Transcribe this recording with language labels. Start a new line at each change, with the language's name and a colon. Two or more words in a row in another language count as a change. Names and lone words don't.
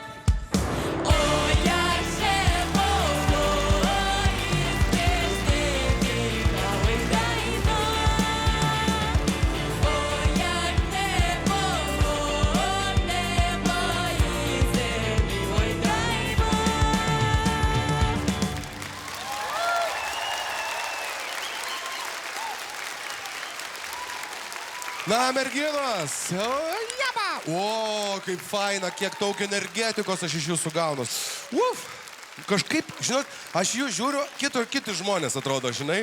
Ukrainian: О, як же Бог із прежде віка, ой, дай Бог. О, як небо і землі, ой, дай Бог.
Lithuanian: Na, merginos! O, kaip faina, kiek daug energetikos aš iš jūsų gaunu. Uf! Kažkaip, žinot, aš jų žiūriu, kiti žmonės atrodo, žinai.